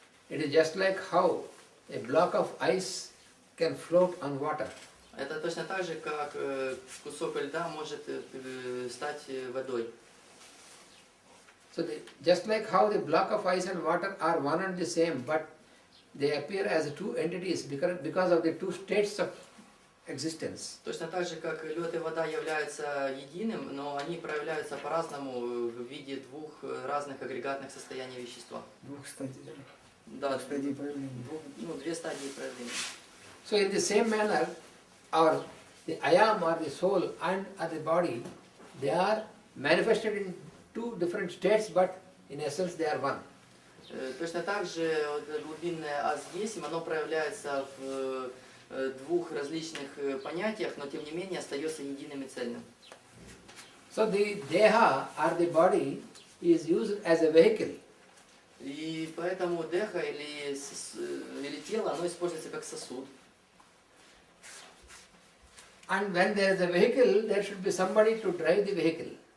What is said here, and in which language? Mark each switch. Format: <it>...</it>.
<en>It is just like how a block of ice can float on water.</en> <ru>Это точно так же, как кусок льда может стать водой.</ru> <en>So just like how the block of ice and water are one and the same, but they appear as two entities because of the two states of existence.</en> <ru>Точно так же, как лед и вода являются единым, но они проявляются по-разному в виде двух разных агрегатных состояний вещества. Двух стадий, Да, двух стадий проявления. две стадии проявления.</ru> <en>So in the same manner, the I am or the soul and the body, they are manifested in two different states, but in essence they are one.</en> <ru>Точно так же глубинное аз есть, оно проявляется в двух различных понятиях, но тем не менее остается единым и цельным.</ru> <en>So the deha or the body is used as a vehicle.</en> <ru>И поэтому деха или тело, оно используется как сосуд.</ru> <en>And when there is a vehicle, there should be somebody to drive the vehicle.</en>